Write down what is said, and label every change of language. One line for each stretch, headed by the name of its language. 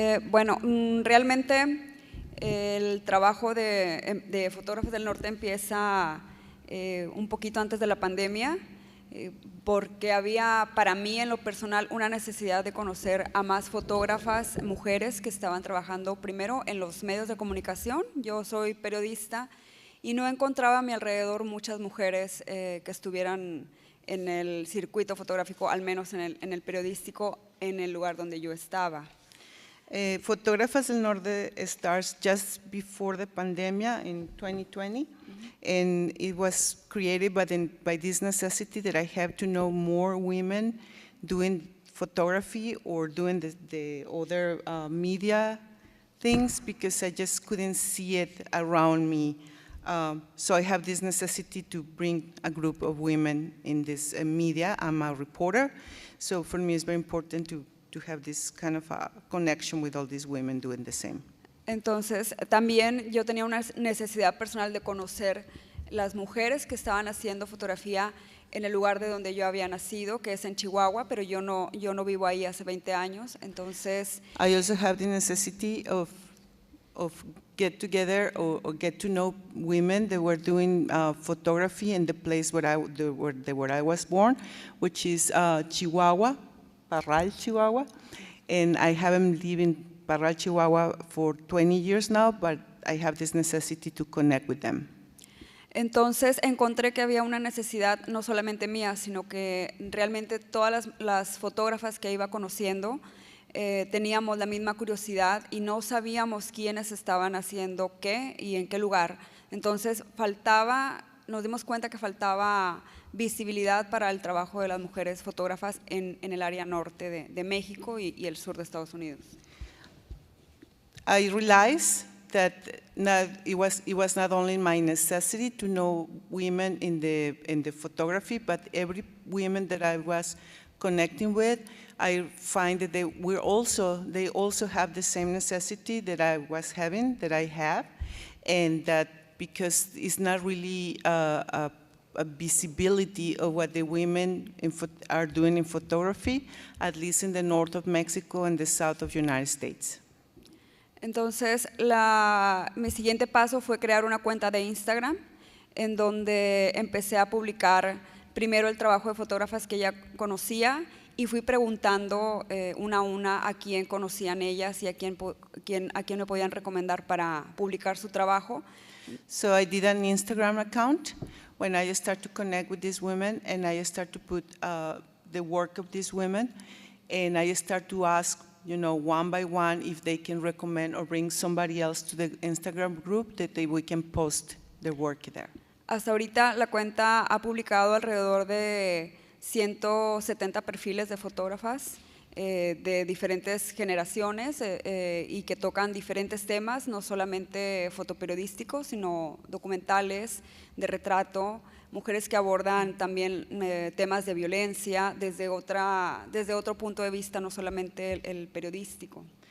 Spanish: Bueno, realmente el trabajo de Fotógrafas del Norte empieza un poquito antes de la pandemia, porque había para mí en lo personal una necesidad de conocer a más fotógrafas mujeres que estaban trabajando primero en los medios de comunicación. Yo soy periodista y no encontraba a mi alrededor muchas mujeres que estuvieran en el circuito fotográfico, al menos en el periodístico, en el lugar donde yo estaba.
English: Fotógrafas del Norte starts just before the pandemic in 2020, and it was created by this necessity that I have to know more women doing photography or doing the other media things, because I just couldn't see it around me. So I have this necessity to bring a group of women in this media. I'm a reporter, so for me it's very important to have this kind of a connection with all these women doing the same.
Spanish: Entonces, también yo tenía una necesidad personal de conocer las mujeres que estaban haciendo fotografía en el lugar de donde yo había nacido, que es en Chihuahua, pero yo no vivo ahí hace 20 años, entonces…
English: I also have the necessity of get together or get to know women that were doing photography in the place where I was born, which is Chihuahua, Parral, Chihuahua, and I haven't lived in Parral, Chihuahua for 20 years now, but I have this necessity to connect with them.
Spanish: Entonces encontré que había una necesidad no solamente mía, sino que realmente todas las fotógrafas que iba conociendo teníamos la misma curiosidad y no sabíamos quiénes estaban haciendo qué y en qué lugar. Entonces nos dimos cuenta que faltaba visibilidad para el trabajo de las mujeres fotógrafas en el área norte de México y el sur de Estados Unidos.
English: I realized that it was not only my necessity to know women in the photography, but every women that I was connecting with, I find that they also have the same necessity that I was having, that I have, and that because it's not really a visibility of what the women are doing in photography, at least in the north of Mexico and the south of the United States.
Spanish: Entonces, mi siguiente paso fue crear una cuenta de Instagram en donde empecé a publicar primero el trabajo de fotógrafas que ya conocía y fui preguntando una a una a quién conocían ellas y a quién me podían recomendar para publicar su trabajo.
English: So I did an Instagram account when I start to connect with these women, and I start to put the work of these women, and I start to ask, one by one, if they can recommend or bring somebody else to the Instagram group that we can post their work there.
Spanish: Hasta ahorita la cuenta ha publicado alrededor de 170 perfiles de fotógrafas de diferentes generaciones y que tocan diferentes temas, no solamente fotoperiodísticos, sino documentales, de retrato, mujeres que abordan también temas de violencia desde otro punto de vista, no solamente el periodístico.